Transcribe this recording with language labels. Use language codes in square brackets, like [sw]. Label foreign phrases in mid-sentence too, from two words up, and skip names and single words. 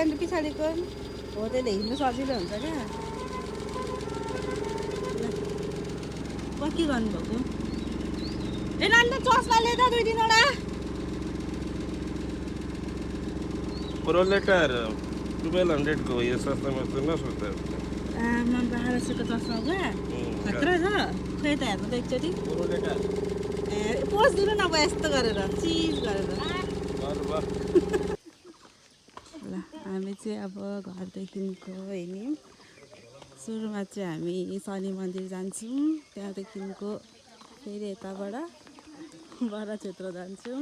[ne] स्यान्डल पछाडिको हो, त्यसले हिँड्नु सजिलो हुन्छ क्या। ल के गर्नुभएको? ए नानी चस्मा ले त 2-3 [hi] प्रोलेटर 1200 को ये सस्ता में तो ना सोचता है। [ne] आमा 1200 को चस्मा बुवा खतरा छ। खै त हेर्नु त एकचोटि। प्रोलेटर ए पोज दिनु न अब यस्तो गरेर चिज गरेर। ल हामी चाहिँ अब घरदेखिको हिँड्यौँ। सुरुमा चाहिँ हामी शनि मन्दिर जान्छौँ, त्यहाँदेखिको फेरि यताबाट बडा क्षेत्र जान्छौँ।